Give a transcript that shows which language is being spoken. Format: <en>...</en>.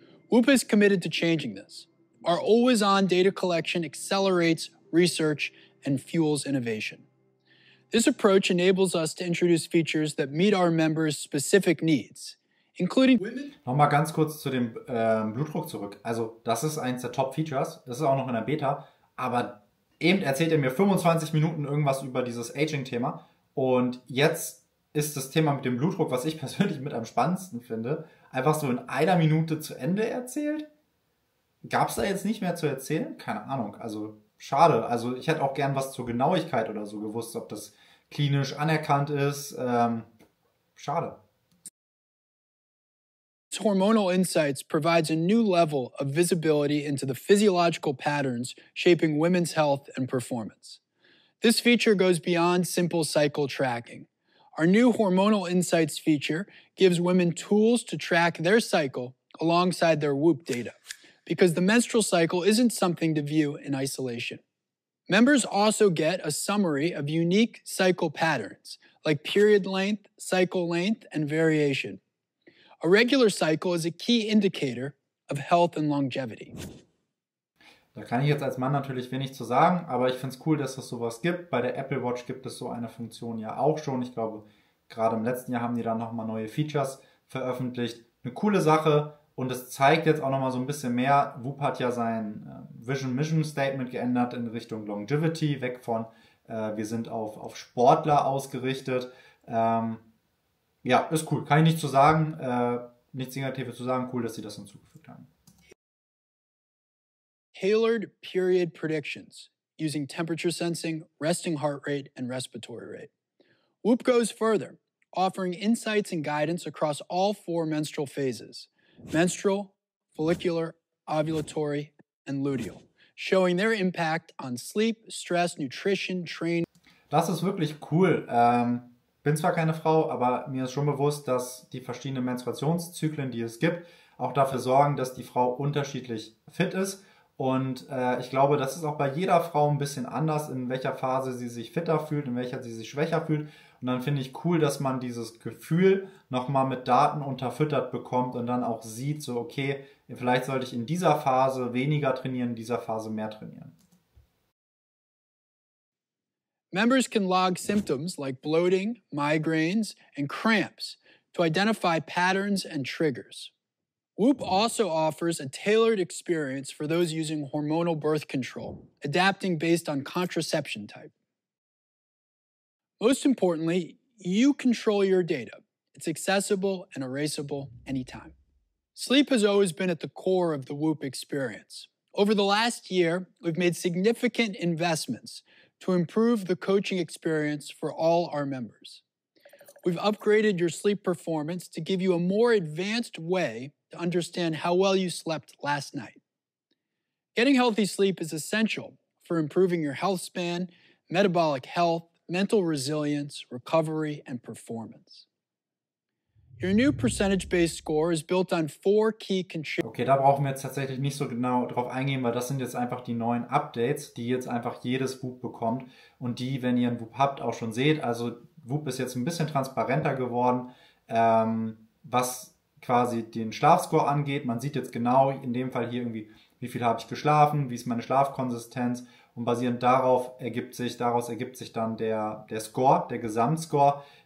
<en>Whoop is committed to changing this. Our always-on data collection accelerates research and fuels innovation. This approach enables us to introduce features that meet our members' specific needs, including women.</en> <de>Nochmal ganz kurz zu dem Blutdruck zurück. Also das ist eins der Top-Features. Das ist auch noch in der Beta. Aber eben erzählt er mir 25 Minuten irgendwas über dieses Aging-Thema. Und jetzt ist das Thema mit dem Blutdruck, was ich persönlich mit am spannendsten finde, einfach so in einer Minute zu Ende erzählt. Gab es da jetzt nicht mehr zu erzählen? Keine Ahnung. Also schade. Also ich hätte auch gern was zur Genauigkeit oder so gewusst, ob das klinisch anerkannt ist. Schade.</de> <en>Hormonal Insights provides a new level of visibility into the physiological patterns shaping women's health and performance. This feature goes beyond simple cycle tracking. Our new Hormonal Insights feature gives women tools to track their cycle alongside their Whoop data, because the menstrual cycle isn't something to view in isolation. Members also get a summary of unique cycle patterns, like period length, cycle length, and variation. A regular cycle is a key indicator of health and longevity.</en> <de>Da kann ich jetzt als Mann natürlich wenig zu sagen, aber ich finde es cool, dass es sowas gibt. Bei der Apple Watch gibt es so eine Funktion ja auch schon. Ich glaube, gerade im letzten Jahr haben die dann nochmal neue Features veröffentlicht. Eine coole Sache und es zeigt jetzt auch nochmal so ein bisschen mehr. Whoop hat ja sein Vision-Mission Statement geändert in Richtung Longevity, weg von wir sind auf Sportler ausgerichtet. Ja, ist cool. Kann ich nichts zu sagen, nichts Negatives zu sagen. Cool, dass sie das hinzugefügt haben.</de> <en>Tailored period predictions using temperature sensing, resting heart rate, and respiratory rate. Whoop goes further, offering insights and guidance across all 4 menstrual phases: menstrual, follicular, ovulatory, and luteal, showing their impact on sleep, stress, nutrition, training.</en> <de>Das ist wirklich cool. Bin zwar keine Frau, aber mir ist schon bewusst, dass die verschiedenen Menstruationszyklen, die es gibt, auch dafür sorgen, dass die Frau unterschiedlich fit ist. Und ich glaube, das ist auch bei jeder Frau ein bisschen anders, in welcher Phase sie sich fitter fühlt, in welcher sie sich schwächer fühlt. Und dann finde ich cool, dass man dieses Gefühl nochmal mit Daten unterfüttert bekommt und dann auch sieht, so okay, vielleicht sollte ich in dieser Phase weniger trainieren, in dieser Phase mehr trainieren.</de> <en>Members can log symptoms like bloating, migraines, and cramps to identify patterns and triggers. Whoop also offers a tailored experience for those using hormonal birth control, adapting based on contraception type. Most importantly, you control your data. It's accessible and erasable anytime. Sleep has always been at the core of the Whoop experience. Over the last year, we've made significant investments to improve the coaching experience for all our members. We've upgraded your sleep performance to give you a more advanced way to understand how well you slept last night. Getting healthy sleep is essential for improving your health span, metabolic health, mental resilience, recovery, and performance. Your new percentage-based score is built on 4 key contributors.</en> <de>Okay, da brauchen wir jetzt tatsächlich nicht so genau drauf eingehen, weil das sind jetzt einfach die neuen Updates, die jetzt einfach jedes Whoop bekommt und die, wenn ihr ein Whoop habt, auch schon seht. Also Whoop ist jetzt ein bisschen transparenter geworden, was quasi den Schlafscore angeht. Man sieht jetzt genau, in dem Fall hier irgendwie, wie viel habe ich geschlafen, wie ist meine Schlafkonsistenz und basierend daraus ergibt sich dann der Score, der Gesamtscore.</de>